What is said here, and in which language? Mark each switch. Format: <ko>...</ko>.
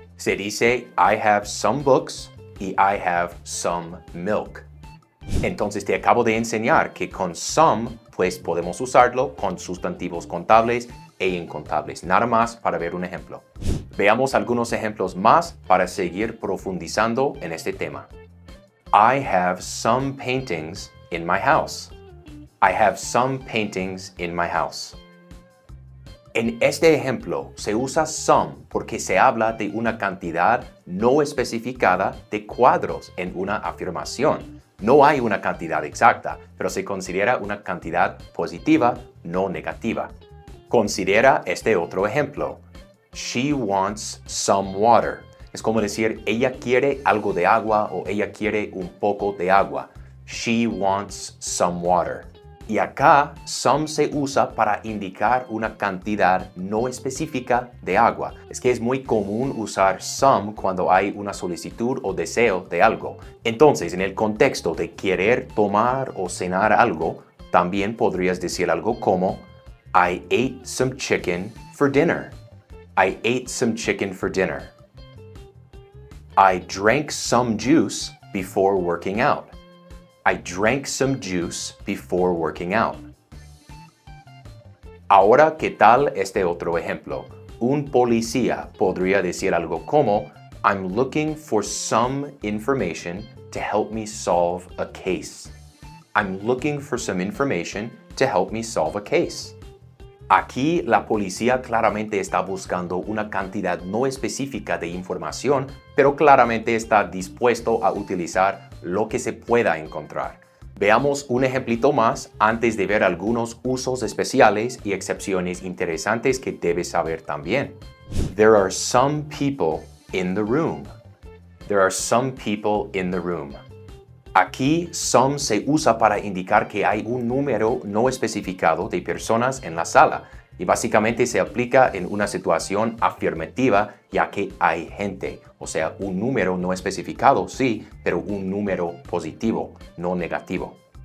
<es>Se dice</es> <en>I have some books</en> <es>y</es> <en>I have some milk.</en> <es>Entonces te acabo de enseñar que con some, pues podemos usarlo con sustantivos contables e incontables. Nada más para ver un ejemplo. Veamos algunos ejemplos más para seguir profundizando en este tema.</es> <en>I have some paintings in my house. I have some paintings in my house.</en> <es>En este ejemplo se usa some porque se habla de una cantidad no especificada de cuadros en una afirmación. No hay una cantidad exacta, pero se considera una cantidad positiva, no negativa. Considera este otro ejemplo.</es> <en>She wants some water.</en> <es>Es como decir, ella quiere algo de agua o ella quiere un poco de agua.</es> <en>She wants some water.</en> <es>Y acá, some se usa para indicar una cantidad no específica de agua. Es que es muy común usar some cuando hay una solicitud o deseo de algo. Entonces, en el contexto de querer tomar o cenar algo, también podrías decir algo como</es> <en>I ate some chicken for dinner. I ate some chicken for dinner. I drank some juice before working out. I drank some juice before working out.</en> <es>Ahora, ¿qué tal este otro ejemplo? Un policía podría decir algo como</es> <en>I'm looking for some information to help me solve a case. I'm looking for some information to help me solve a case.</en> <es>Aquí la policía claramente está buscando una cantidad no específica de información, pero claramente está dispuesto a utilizar lo que se pueda encontrar. Veamos un ejemplito más antes de ver algunos usos especiales y excepciones interesantes que debes saber también.</es> <en>There are some people in the room. There are some people in the room.</en> <es>Aquí, some se usa para indicar que hay un número no especificado de personas en la sala y básicamente se aplica en una situación afirmativa ya que hay gente, o sea, un número no especificado, sí, pero un número positivo, no negativo.</es>